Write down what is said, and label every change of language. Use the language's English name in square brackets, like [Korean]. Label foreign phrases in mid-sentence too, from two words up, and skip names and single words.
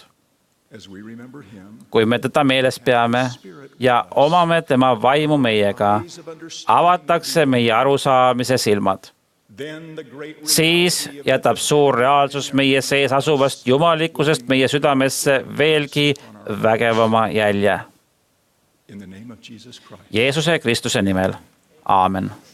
[Estonian] Kui me teda meeles peame ja omame tema vaimu meiega, avatakse meie arusaamise silmad. Siis jätab suur reaalsus meie sees asuvast jumalikkusest meie südamesse veelgi vägevama jälje. [English] In the name of Jesus Christ. [Estonian] Jeesuse Kristuse nimel, aamen.